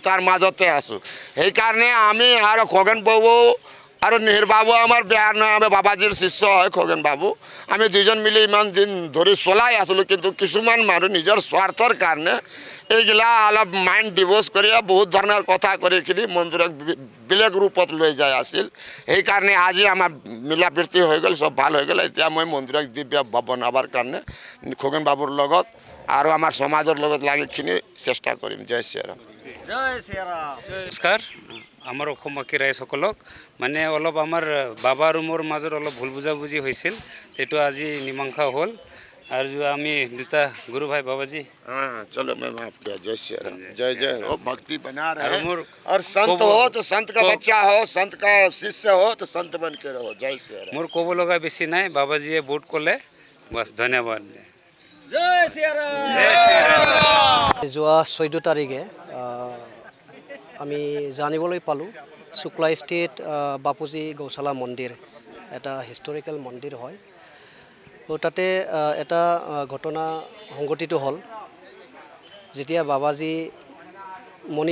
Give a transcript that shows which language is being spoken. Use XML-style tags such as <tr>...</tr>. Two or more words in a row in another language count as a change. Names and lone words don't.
<as>তাৰ মাজতে আছোঁ সেইকাৰণে আমি আৰু খগেন বাবু আৰু নিহিৰ বাবু আমাৰ বেয়া নহয় আমি বাবাজীৰ শিষ্য হয় খগেন বাবু আমি দুজন মিলি ইমান দিন ধৰি চলাই আছিলোঁ কিন্তু কিছুমান মানুহ নিজৰ স্বাৰ্থৰ কাৰণে এইগিলা অলপ</as> <en>mind divorce</en> <as>কৰি বহুত ধৰণৰ কথা কৰিখিনি মন্দিৰক বেলেগ ৰূপত লৈ যায় আছিল সেইকাৰণে আজি আমাৰ মিলা প্ৰীতি হৈ গ'ল সব ভাল হৈ গ'ল এতিয়া মই মন্দিৰক দিব্য বনাবৰ কাৰণে খগেন বাবুৰ লগত আৰু আমাৰ সমাজৰ লগত লাগিখিনি চেষ্টা কৰিম জয় শ্ৰীৰাম নমস্কাৰ আমাৰ অসমবাসী ৰাইজসকলক মানে অলপ আমাৰ বাবা আৰু মোৰ মাজত অলপ ভুল বুজাবুজি হৈছিল সেইটো আজি মীমাংসা হ'ল আৰু আমি দুটা গুৰু ভাই बाबाजी</as> <hi>चलो मैं माफ किया जय श्री राम जय जय हो भक्ति बना रहे और संत हो तो संत का बच्चा हो संत का शिष्य हो तो संत बन के रहो जय श्री राम</hi> <as>मोर ক'ব লগা বেছি নাই बाबाजीয়ে বহুত ক'লে</as> <hi>बस धन्यवाद जय श्री राम जय श्री राम</hi> <as>যোৱা 14 তাৰিখে আমি জানিবলৈ পালোঁ শুক্লা ষ্টেট বাপুজী গৌশালা মন্দিৰ এটা হিষ্টৰিকেল মন্দিৰ হয় তো তাতে এটা ঘটনা সংঘটিত হ'ল যেতিয়া বাবাজী মণি</as>